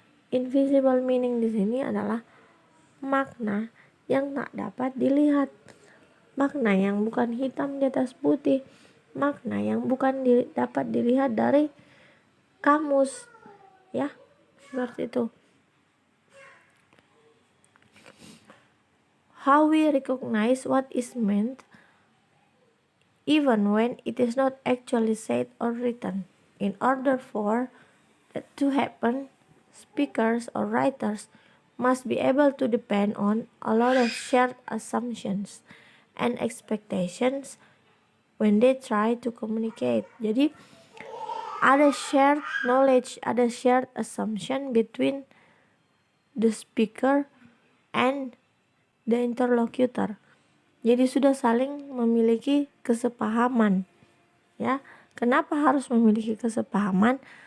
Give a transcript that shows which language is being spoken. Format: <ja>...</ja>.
<en>Invisible meaning</en> <id>di sini adalah makna yang tak dapat dilihat, makna yang bukan hitam di atas putih, makna yang bukan dapat dilihat dari kamus, ya seperti itu.</id> <en>How we recognize what is meant even when it is not actually said or written. In order for that to happen, speakers or writers must be able to depend on a lot of shared assumptions and expectations when they try to communicate.</en> <id>Jadi ada</id> <en>shared knowledge,</en> <id>ada</id> <en>shared assumption between the speaker and the interlocutor.</en> <id>Jadi sudah saling memiliki kesepahaman, ya. Kenapa harus memiliki kesepahaman?</id>